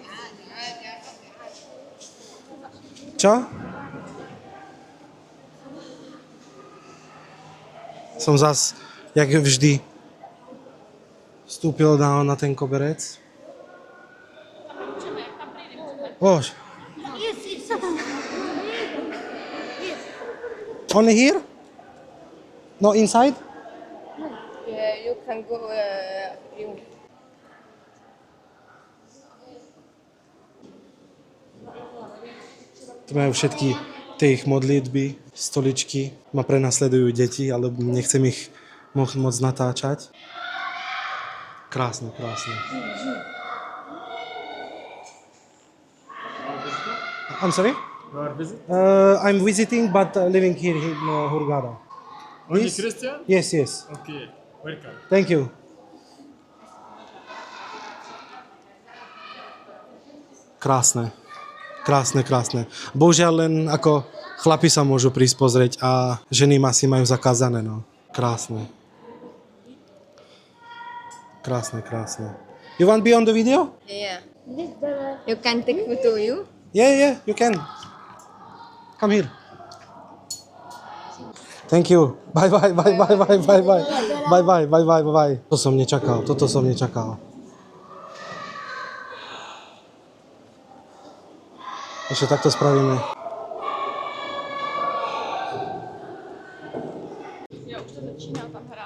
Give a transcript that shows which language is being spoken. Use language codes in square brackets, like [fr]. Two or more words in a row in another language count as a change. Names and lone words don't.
[sk] Čo? Som zas, jak vždy, vstúpil na ten koberec. Bož. [en] Yes, it's Only here? No inside? Yeah, you can go, you. [sk] Tu majú všetky tie ich modlitby, stoličky. Ma prenasledujú deti, ale nechcem ich moc natáčať. Krásne, krásne. [en] I'm sorry? I'm visiting, but living here in Hurghada. Only Please? Christian? Yes, yes. Okay, welcome. Thank you. [sk] Krásne. Krásne, krásne. Bohužiaľ len ako chlapi sa môžu prísť pozrieť a ženy asi majú zakázané, no. Krásne. Krásne, krásne. [en] You want to be on the video? Yeah. You can take photo, you? Yeah, you can. Come here. Thank you. Bye. [sk] Toto som nečakal. Ešte takto spravíme. [cs] Jo, už to začíná tam hrát.